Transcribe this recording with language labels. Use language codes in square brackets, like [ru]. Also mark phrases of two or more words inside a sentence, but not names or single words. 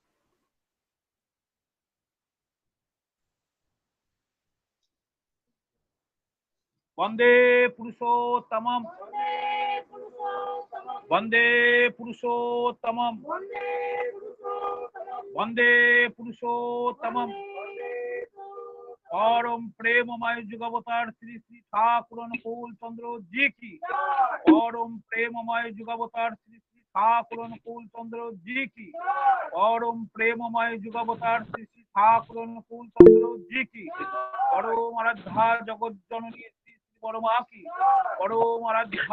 [sa] বন্দে পুরুষোত্তমম, বন্দে পুরুষোত্তমম, বন্দে পুরুষোত্তমম। [hi] परम प्रेममय जुगावतार श्री श्री ठाकुर अनुकूल चंद्र जी की, परम प्रेममय जुगावतार श्री श्री ठाकुर अनुकूल चंद्र जी की, परम प्रेममय जुगावतार श्री श्री ठाकुर अनुकूल चंद्र जी की, परम आराध्या जगत जननी श्री श्री परमा की, परम आराध्या